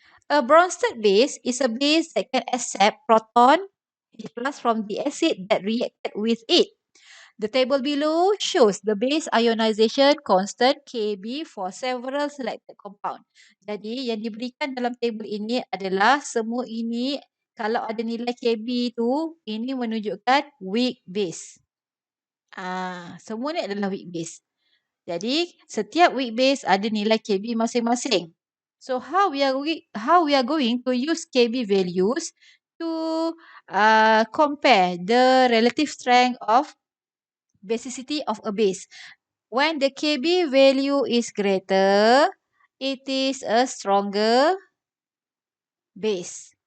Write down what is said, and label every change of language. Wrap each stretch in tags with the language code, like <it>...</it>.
<en>A Bronsted base is a base that can accept proton H plus from the acid that reacted with it. The table below shows the base ionization constant Kb for several selected compound.</en> <ms>Jadi, yang diberikan dalam table ini adalah semua ini, kalau ada nilai Kb tu, ini menunjukkan weak base. Semua ni adalah weak base. Jadi, setiap weak base ada nilai Kb masing-masing.</ms> <en>So, how we are going to use Kb values to compare the relative strength of basicity of a base. When the Kb value is greater, it is a stronger base.</en>